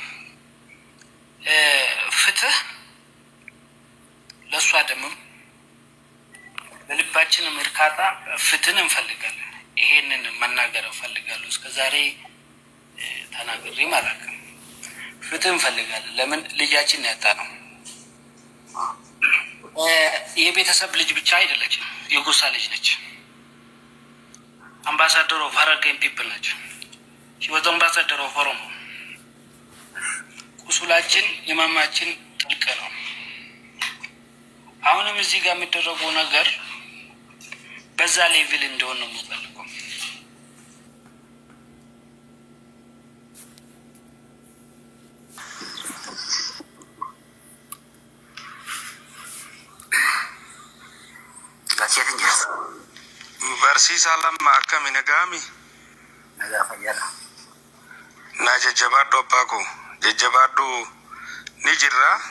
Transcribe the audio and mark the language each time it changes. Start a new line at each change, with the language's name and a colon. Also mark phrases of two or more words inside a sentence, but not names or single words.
Amharic: ፍትህ ለሷ ደግሞ በልባችን ምርካታ ፍትህን እንፈልጋለን ይሄንን መናገር እንፈልጋለን እስከዛሬ ተናግሬ ማለት ነው ፍትህን እንፈልጋለን ለምን ልጃችን ያጣ ነው የቤተሰብ ልጅ ብቻ አይደለችም የጎሳ ልጅ ነች
English: ambassador of Hararghe people
Amharic: ነች
English: she was ambassador of Oromo
Amharic: ቁስላችን የማማችን ጥልቅ ነው አሁንም እዚህ ጋር የሚደረገው ነገር በዛ ሌቭል እንደሆነ ነው የምፈልገው
Oromo: barsiisa lama akkami nagaami na jajjabaadhu abbaa koo jajjabaadhu ni jirra